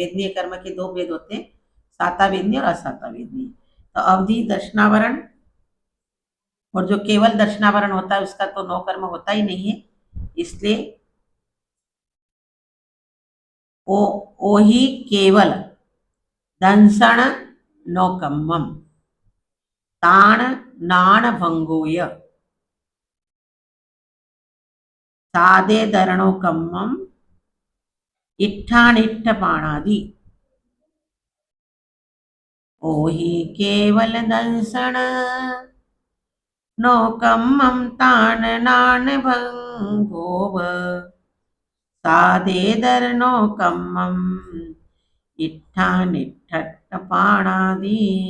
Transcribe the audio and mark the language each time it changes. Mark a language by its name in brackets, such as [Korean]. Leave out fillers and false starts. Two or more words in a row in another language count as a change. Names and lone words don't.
[Hindi] वेदनीय कर्म के दो भेद होते हैं, साता वेदनीय और असाता वेदनीय। तो अवधि दर्शनावरण और जो केवल दर्शनावरण होता है उसका तो नौ कर्म होता ही नहीं है, इसलिए [Prakrit languages] ओ ही केवल दंसण नौकम्मम ताण नाण भंगोय सादे दरणोकम्मम इट्ठानिट्ठ पाणादि। ओहि केवल दंसण नौकम्मम ताण नाण भंगोव सादे दरणोकम्मम इट्ठानिट्ठ पाणादि।